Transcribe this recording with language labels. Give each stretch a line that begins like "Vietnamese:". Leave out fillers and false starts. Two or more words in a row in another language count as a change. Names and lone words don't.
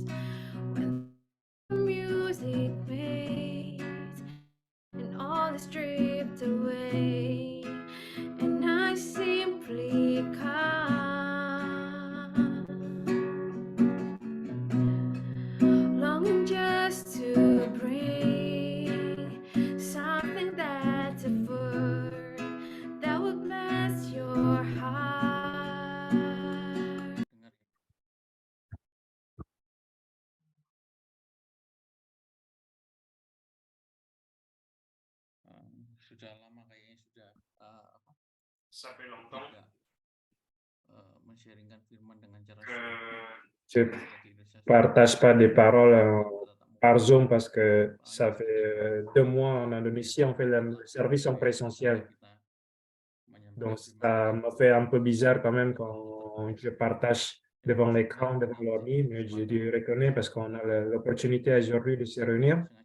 English: When the music fades and all is stripped away, and I simply come, longing just to bring something that's of worth that will bless your heart.
Indonesian: Sudah lama kayaknya sudah
French: Ça fait longtemps
Indonesian: tidak men-sharingkan firman dengan cara
French: que Zoom. je partage pas des paroles par Zoom parce que ça fait 2 mois en Indonésie, on fait le service en présentiel. Donc, ça me fait un peu bizarre quand même quand je partage devant l'écran, devant l'ordi, mais je le reconnais parce qu'on a l'opportunité aujourd'hui de se réunir.